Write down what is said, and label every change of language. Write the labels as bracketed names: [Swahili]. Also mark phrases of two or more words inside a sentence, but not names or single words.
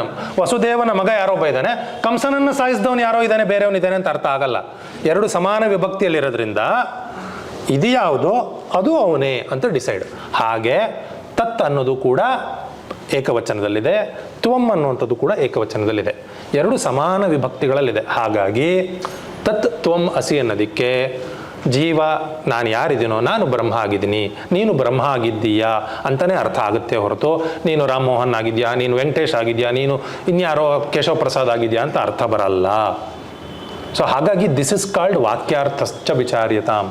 [Kannada] ವಸುದೇವನ ಮಗ ಯಾರೋ ಒಬ್ಬ ಇದ್ದಾನೆ, ಕಂಸನನ್ನು ಸಾಯಿಸಿದವನು ಯಾರೋ ಇದ್ದಾನೆ, ಬೇರೆಯವನಿದ್ದಾನೆ ಅಂತ ಅರ್ಥ ಆಗಲ್ಲ. ಎರಡು ಸಮಾನ ವಿಭಕ್ತಿಯಲ್ಲಿರೋದ್ರಿಂದ ಇದು ಯಾವುದೋ ಅದು ಅವನೇ ಅಂತ ಡಿಸೈಡ್. ಹಾಗೆ ತತ್ ಅನ್ನೋದು ಕೂಡ ಏಕವಚನದಲ್ಲಿದೆ, ತ್ವಂ ಅನ್ನುವಂಥದ್ದು ಕೂಡ ಏಕವಚನದಲ್ಲಿದೆ, ಎರಡು ಸಮಾನ ವಿಭಕ್ತಿಗಳಲ್ಲಿದೆ. ಹಾಗಾಗಿ [Sanskrit] ತತ್ ತ್ವಂ ಅಸಿ [Kannada] ಅನ್ನೋದಕ್ಕೆ ಜೀವ ನಾನು ಯಾರಿದ್ದೀನೋ, ನಾನು ಬ್ರಹ್ಮ ಆಗಿದ್ದೀನಿ, ನೀನು ಬ್ರಹ್ಮ ಆಗಿದ್ದೀಯಾ ಅಂತಲೇ ಅರ್ಥ ಆಗುತ್ತೆ ಹೊರತು ನೀನು ರಾಮಮೋಹನ್ ಆಗಿದೆಯಾ, ನೀನು ವೆಂಕಟೇಶ್ ಆಗಿದೆಯಾ, ನೀನು ಇನ್ಯಾರೋ ಕೇಶವ ಪ್ರಸಾದ್ ಆಗಿದೆಯಾ ಅಂತ ಅರ್ಥ ಬರಲ್ಲ. [English] ಸೊ ಹಾಗಾಗಿ this is called [Sanskrit] ವಾಕ್ಯಾರ್ಥಶ್ಚ ವಿಚಾರ್ಯತಾಂ.